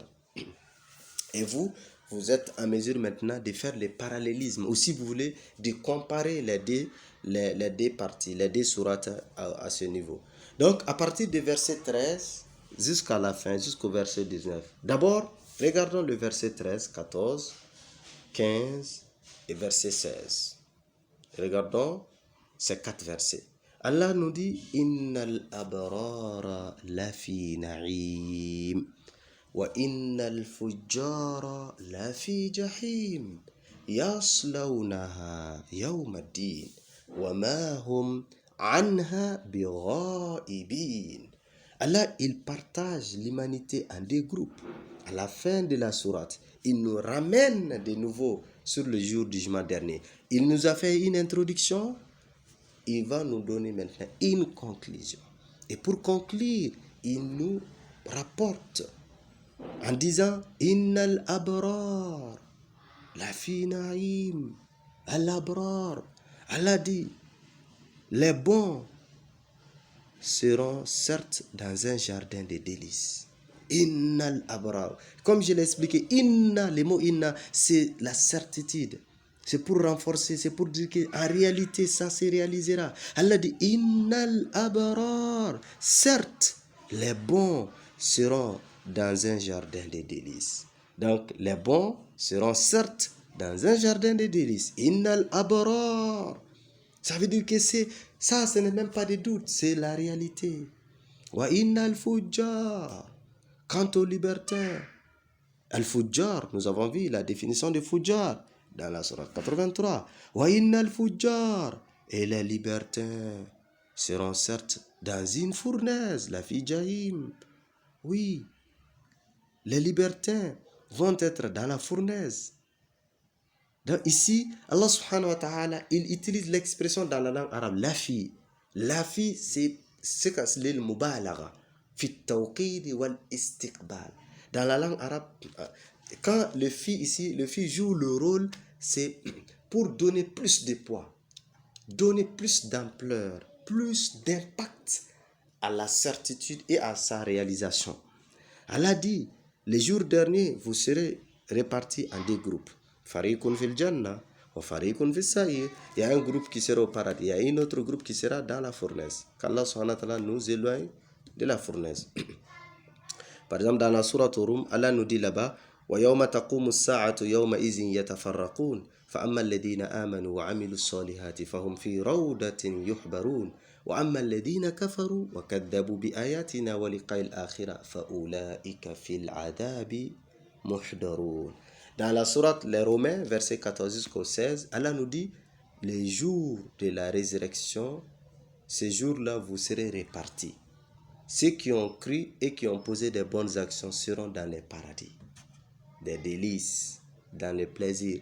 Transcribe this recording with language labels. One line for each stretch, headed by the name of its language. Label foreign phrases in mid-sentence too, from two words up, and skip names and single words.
French: Et vous êtes en mesure maintenant de faire les parallélismes, ou si vous voulez, de comparer les deux parties, les deux sourates à ce niveau. Donc, à partir du verset 13 jusqu'à la fin, jusqu'au verset 19. D'abord, regardons le verset 13, 14, 15 et verset 16. Regardons ces 4 versets. Allah nous dit «
Arabic: إن الأبرار لفي نعيم » وَإِنَّ الْفُجَّارَ لَفِي جَحِيمٍ يَصْلَوْنَهَا يَوْمَ الدِّينِ وَمَا هُمْ عَنْهَا بِغَائِبِينَ.
French: Allah, il partage l'humanité en deux groupes. À la fin de la sourate, il nous ramène de nouveau sur le jour du jugement dernier. Il nous a fait une introduction, il va nous donner maintenant une conclusion. Et pour conclure, il nous rapporte en disant
Arabic: إن الأبرار لفي نعيم.
French: Al-abrar, Allah dit, les bons seront certes dans un jardin de délices.
Arabic: إن الأبرار,
French: comme je l'ai expliqué, le mot inna, c'est la certitude. C'est pour renforcer, c'est pour dire qu'en réalité, ça se réalisera. Allah dit
Arabic: إن الأبرار,
French: certes, les bons seront dans un jardin de délices. Donc, les bons seront certes dans un jardin de délices.
Arabic: إن الأبرار.
French: Ça veut dire que ça, ce n'est même pas de doute, c'est la réalité.
Arabic: وإن الفجار.
French: Quant aux libertins, al-fujjar, nous avons vu la définition de fujjar dans la sourate 83.
Arabic: وإن الفجار.
French: Et les libertins seront certes dans une fournaise,
Arabic: لفي جحيم.
French: Oui, les libertins vont être dans la fournaise. Donc ici, Allah
Arabic: سبحانه وتعالى,
French: il utilise l'expression dans la langue arabe, la fille. La fille, c'est c'est l'il
Arabic: مبالغة في التوكيد والاستقبال.
French: Dans la langue arabe, quand le fi joue le rôle, c'est pour donner plus de poids, donner plus d'ampleur, plus d'impact à la certitude et à sa réalisation. Allah dit, les jours derniers, vous serez répartis en deux groupes.
Arabic: فريق في الجنة وفريق في السعير.
French: Il y a un groupe qui sera au paradis, il y a un autre groupe qui sera dans la fournaise. Qu'Allah
Arabic: سبحانه وتعالى
French: nous éloigne de la fournaise. Par exemple, dans la sourate Rum, Allah nous dit là-bas,
Arabic: وَيَوْمَ تَقُومُ السَّاعَةُ يَوْمَئِذٍ يَتَفَرَّقُونَ فَأَمَّا الَّذِينَ آمَنُوا وَعَمِلُوا الصَّالِحَاتِ فَهُمْ فِي رَوْضَةٍ يُحْبَرُونَ وَأَمَّا الَّذِينَ كَفَرُوا وَكَذَّبُوا بِآيَاتِنَا وَلِقَاءِ الْآخِرَةِ فَأُولَئِكَ فِي الْعَذَابِ مُحْضَرُونَ.
French: Dans la sourate Les Romains, verset 14 jusqu'au 16, Allah nous dit, les jours de la résurrection, ces jours-là, vous serez répartis. Ceux qui ont cru et qui ont posé des bonnes actions seront dans les paradis, des délices, dans les plaisirs.